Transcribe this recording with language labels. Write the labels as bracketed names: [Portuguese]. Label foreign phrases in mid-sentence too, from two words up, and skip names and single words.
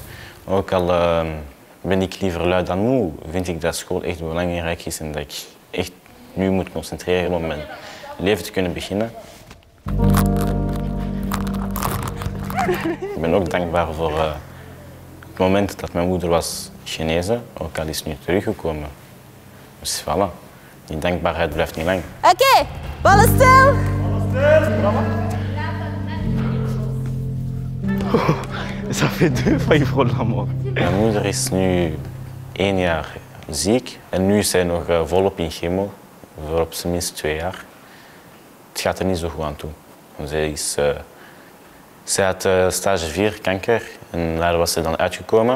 [Dutch] Ook al ben ik liever lui dan moe, vind ik dat school echt belangrijk is en dat ik echt nu moet concentreren om mijn leven te kunnen beginnen. Ik ben ook dankbaar voor het moment dat mijn moeder was genezen, ook al is nu teruggekomen. Dus voilà, die dankbaarheid blijft niet lang. Oké, ballen stil. [French] Ça fait 2 fois pour la mort. [Dutch] Mijn moeder is nu 1 jaar ziek en nu is zij nog volop in chemo, voor op zijn minst 2 jaar. Het gaat er niet zo goed aan toe. Zij had stage 4 kanker en daar was ze dan uitgekomen.